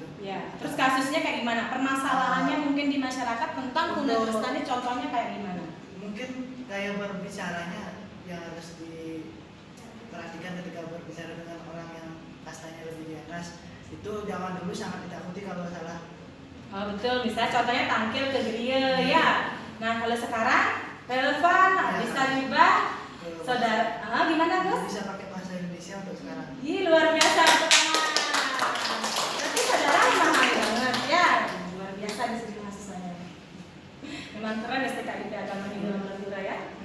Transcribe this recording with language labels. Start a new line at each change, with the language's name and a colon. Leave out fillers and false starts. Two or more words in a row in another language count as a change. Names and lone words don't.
Indonesian: Ya, terus kasusnya kayak gimana? Permasalahannya mungkin di masyarakat tentang guna dresta ini contohnya kayak gimana? Mungkin kayak berbicaranya yang harus diperhatikan ketika berbicara dengan orang yang kastanya lebih di atas. Itu zaman dulu sangat ditakuti kalau salah. Oh, betul, misalnya contohnya tangkil ke geria ya. Nah, kalau sekarang relevan, bisa diubah. Saudara, gimana Gus? Bisa pakai bahasa Indonesia untuk sekarang. Ih, luar biasa. Berarti saudara memahami banget ya. Luar biasa di sini mahasiswanya. Memang keren STKIP Agama Hindu Madura ya.